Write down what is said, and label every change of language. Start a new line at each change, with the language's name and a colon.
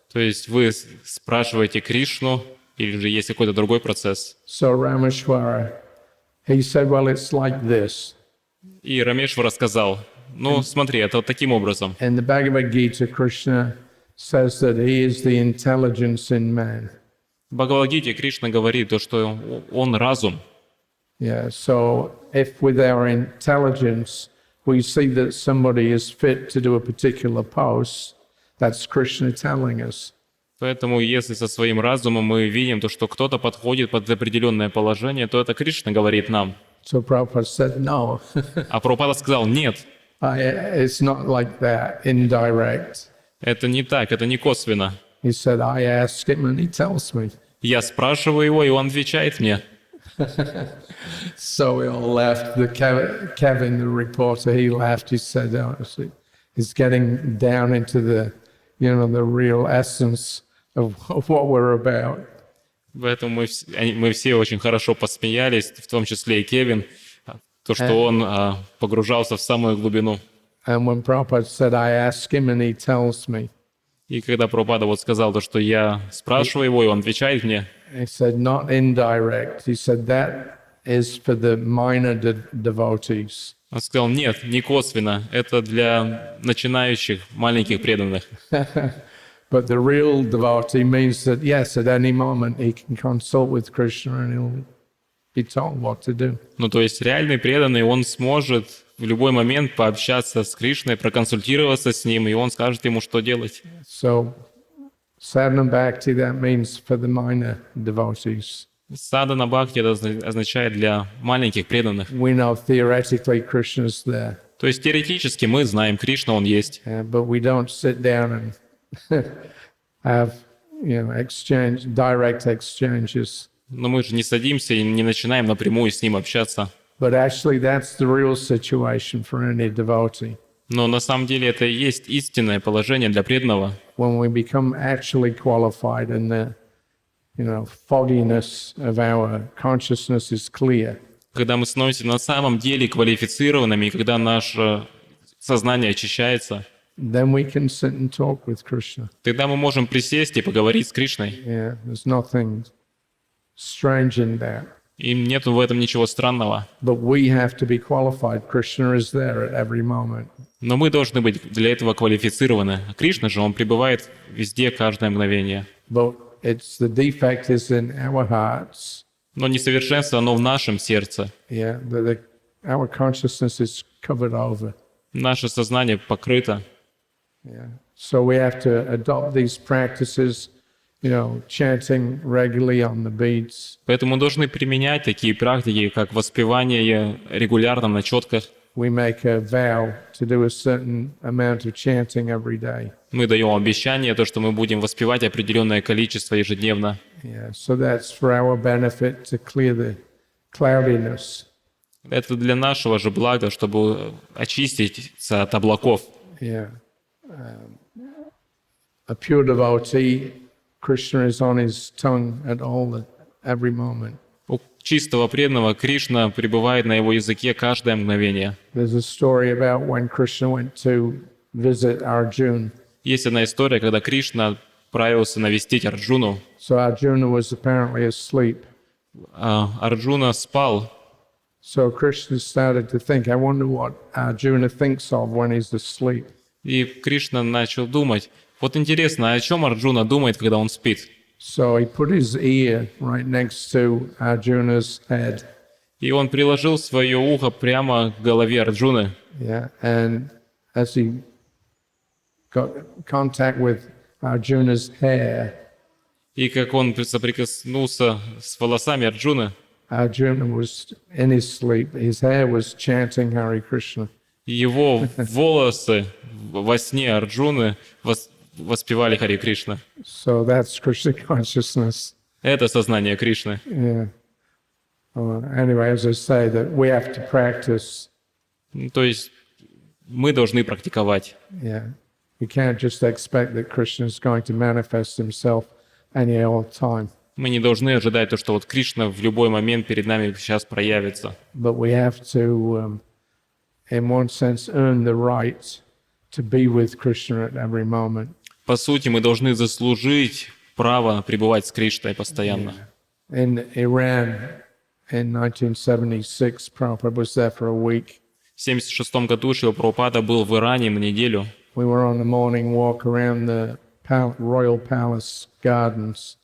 Russian: То есть вы спрашиваете Кришну или же есть какой-то другой процесс?
English: So Rameshwara, he said, well, it's like this.
Russian: И Рамешвара сказал, смотри, это вот таким образом.
English: In the Bhagavad Gita, Krishna says that he is the intelligence in man.
Russian: В Бхагавад-гите Кришна говорит, что он разум.
English: Yeah, so if with our intelligence we see that somebody is fit to do a particular post, that's Krishna telling us.
Russian: Поэтому, если со своим разумом мы видим, то, что кто-то подходит под определенное положение, то это Кришна говорит нам.
English: So Prabhupada said, no,
Russian: А Прабхупада сказал, нет,
English: it's not like that, indirect.
Russian: это не так, это не косвенно.
English: He said, I ask him and he tells me.
Russian: Я спрашиваю его, и он отвечает мне.
English: So we all laughed. Kevin, the reporter, he laughed. He said, oh, it's getting down into the real essence of what we're about.
Russian: Поэтому мы все очень хорошо посмеялись, в том числе и Кевин, то, что он погружался в самую глубину.
English: And when Prabhupada said, I ask him and he tells me.
Russian: И когда Прабхупада вот сказал то, что я спрашиваю его, и он отвечает мне.
English: He said, not indirect. He said, that is for the minor devotees.
Russian: Он сказал, нет, не косвенно, это для начинающих, маленьких преданных.
English: But the real devotee means that, yes, at any moment he can consult with Krishna and he'll be told what to do.
Russian: Ну, то есть реальный преданный, он сможет в любой момент пообщаться с Кришной, проконсультироваться с ним, и он скажет ему, что делать.
English: So, sadhana bhakti, that means for the minor devotees.
Russian: Садхана бхакти это означает для маленьких преданных.
English: We know theoretically Krishna's there.
Russian: То есть теоретически мы знаем, Кришна, он есть.
English: But we don't sit down and have, direct exchanges.
Russian: Но мы же не садимся и не начинаем напрямую с ним общаться.
English: But actually, that's the real situation for any devotee.
Russian: Но на самом деле это и есть истинное положение для преданного.
English: When we become actually qualified and the, fogginess of our consciousness is clear.
Russian: Когда мы становимся на самом деле квалифицированными, и когда наше сознание очищается,
English: then we can sit and talk with Krishna.
Russian: Тогда мы можем присесть и поговорить с Кришной.
English: Yeah, there's nothing strange in that.
Russian: И нет в этом ничего странного.
English: But we have to be qualified. Krishna is there at every moment.
Russian: Но мы должны быть для этого квалифицированы. А Кришна же, он пребывает везде, каждое мгновение.
English: But the defect is in our hearts.
Russian: Но несовершенство, оно в нашем сердце.
English: Yeah, our consciousness is covered over.
Russian: Наше сознание покрыто.
English: Yeah. So we have to adopt these practices, chanting regularly on the beads.
Russian: Поэтому мы должны применять такие практики, как воспевание регулярно на четках.
English: We make a vow to do a certain amount of chanting every day.
Russian: Мы даем обещание, то, что мы будем воспевать определенное количество ежедневно.
English: Yeah. So that's for our benefit to clear the cloudiness.
Russian: Это для нашего же блага, чтобы очиститься от облаков.
English: Yeah. A pure devotee, Krishna is on his tongue at every moment.
Russian: У чистого преданного Кришна пребывает на его языке каждое мгновение.
English: There's a story about when Krishna went to visit Arjuna.
Russian: Есть одна история, когда Кришна отправился навестить Арджуну.
English: So Arjuna was apparently asleep.
Russian: Арджуна спал.
English: So Krishna started to think, I wonder what Arjuna thinks of when he's asleep.
Russian: И Кришна начал думать, вот интересно, о чем Арджуна думает, когда он спит?
English: So he put his ear right next to Arjuna's head.
Russian: И он приложил свое ухо прямо к голове Арджуны.
English: Yeah, and as he got contact with Arjuna's hair,
Russian: И как он соприкоснулся с волосами Арджуны,
English: Arjuna was in his sleep. His hair was chanting Hare Krishna.
Russian: его волосы во сне Арджуны воспевали Хари Кришна.
English: So that's Krishna consciousness.
Russian: Это сознание Кришны.
English: Yeah. Anyway, as I say, that we have to practice.
Russian: То есть мы должны практиковать.
English: Yeah. We can't just expect that Krishna is going to manifest himself any old time.
Russian: Мы не должны ожидать то, что вот Кришна в любой момент перед нами сейчас проявится.
English: But we have to, in one sense, earn the right to be with Krishna at every moment.
Russian: По сути, мы должны заслужить право пребывать с Кришной постоянно.
English: In Iran, in 1976, Prabhupada was there for a week.
Russian: В 1976 году Шрила Прабхупада был в Иране на неделю.
English: We were on a morning walk around the Royal Palace gardens.